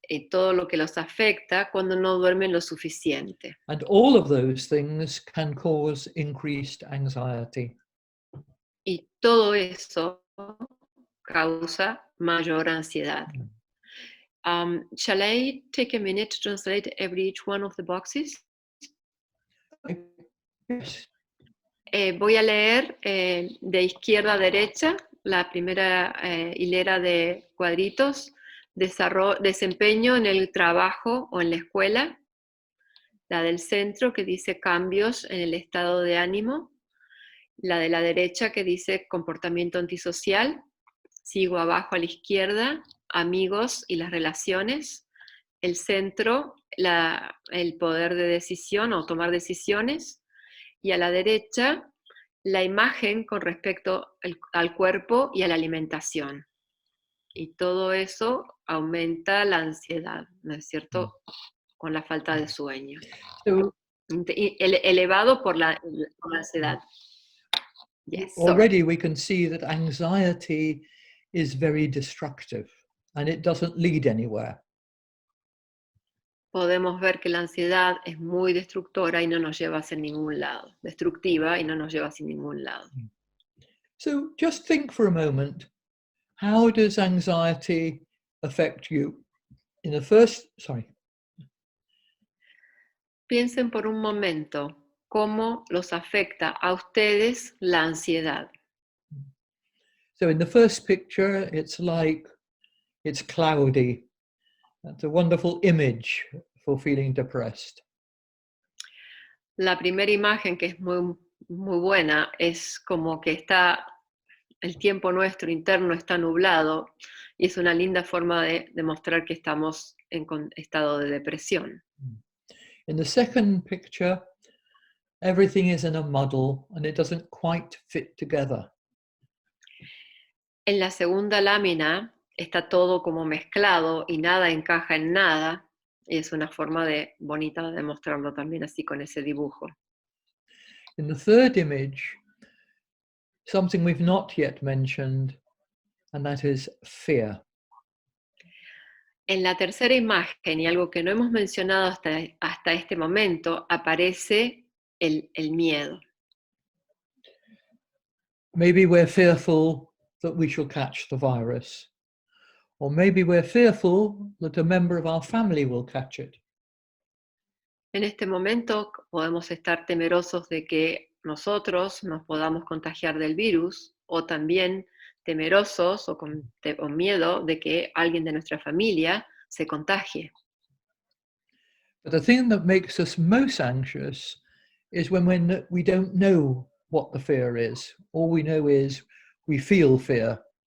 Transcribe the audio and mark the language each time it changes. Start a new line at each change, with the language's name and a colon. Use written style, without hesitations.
Spanish: Todo lo que los afecta cuando no duermen lo suficiente.
English: And all of those things can cause increased anxiety.
Spanish: Y todo eso causa mayor ansiedad.
English: Shall I take a minute to translate each one of the boxes? Yes.
Spanish: Voy a leer de izquierda a derecha la primera hilera de cuadritos, desempeño en el trabajo o en la escuela. La del centro que dice cambios en el estado de ánimo. La de la derecha que dice comportamiento antisocial. Sigo abajo a la izquierda, amigos y las relaciones. El centro, el poder de decisión o tomar decisiones. Y a la derecha, la imagen con respecto al cuerpo y a la alimentación. Y todo eso aumenta la ansiedad, ¿no es cierto? Con la falta de sueño.
English: So
Spanish: Elevado por la ansiedad.
English: Yes, already we can see that anxiety is very destructive and it doesn't lead anywhere.
Spanish: Podemos ver que la ansiedad es muy destructora y no nos lleva hacia ningún lado. Destructiva y no nos lleva hacia ningún lado.
English: So just think for a moment, how does anxiety affect you? In the first,
Spanish: Piensen por un momento cómo los afecta a ustedes la ansiedad.
English: So in the first picture, it's cloudy. That's a wonderful image for feeling depressed.
Spanish: La primera imagen, que es muy, muy buena, es como que el tiempo nuestro interno está nublado y es una linda forma de demostrar que estamos en estado de depresión.
English: In the second picture, everything is in a muddle and it doesn't quite fit together.
Spanish: En la segunda lámina está todo como mezclado y nada encaja en nada. Y es una forma bonita de demostrarlo también así con ese dibujo.
English: In the third image, something we've not yet mentioned, and that is fear.
Spanish: En la tercera imagen, y algo que no hemos mencionado hasta este momento, aparece el miedo.
English: Maybe we're fearful that we shall catch the virus. Or maybe we're fearful that a member of our family will catch it.
Spanish: En este momento podemos estar temerosos de que nosotros nos podamos contagiar del virus, o también temerosos o con miedo de que alguien de nuestra familia se contagie.
English: But the thing that makes us most anxious is when we don't know what the fear is. All we know is we feel fear.